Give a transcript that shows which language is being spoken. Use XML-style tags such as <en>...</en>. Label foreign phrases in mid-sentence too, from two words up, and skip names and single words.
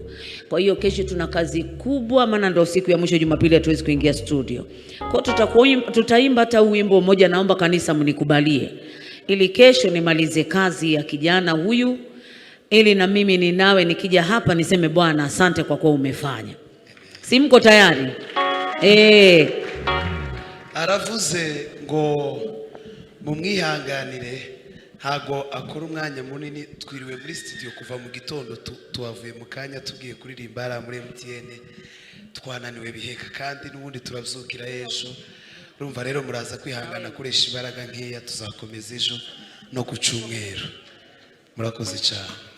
<sw>Kwa hiyo kesho tuna kazi kubwa, maana ndio siku ya mwisho Jumapili, hatuwezi kuingia studio. Kwa tutaimba hata wimbo mmoja, naomba kanisa mnikubalie. Ili kesho nimalize kazi ya kijana huyu, ili na mimi ninawe nikija hapa niseme Bwana asante kwa kuwa umefanya. Si mko tayari?</sw> <rn>Aravuze ngo mumwihanganire hago akora umwanya munini, twiriwe muri studio kuva mu gitondo, tuwavuye mu kanya tugiye kuririmba ara muri MTN, twananiwe biheka kandi n'ubundi turavyukira ejo.</rn> <rw>Urumva rero muraza kwihangana kuresha imbaraga nkeya, tuzakomeza ejo no ku cyumweru. Murakoze cyane.</rw>